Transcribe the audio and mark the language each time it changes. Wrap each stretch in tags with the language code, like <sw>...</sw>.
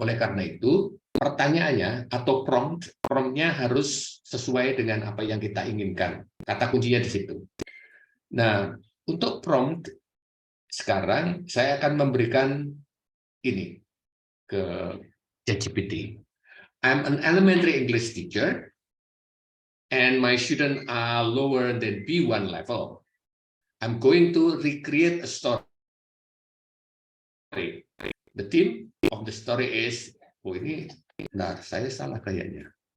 <id>Oleh karena itu, pertanyaannya atau promptnya harus sesuai dengan apa yang kita inginkan. Kata kuncinya di situ. Nah, untuk prompt sekarang saya akan memberikan ini ke ChatGPT.</id> <en>I'm an elementary English teacher and my students are lower than B1 level. I'm going to recreate a story. The theme of the story is,</en> <id>ini benar, saya salah kayaknya.</id>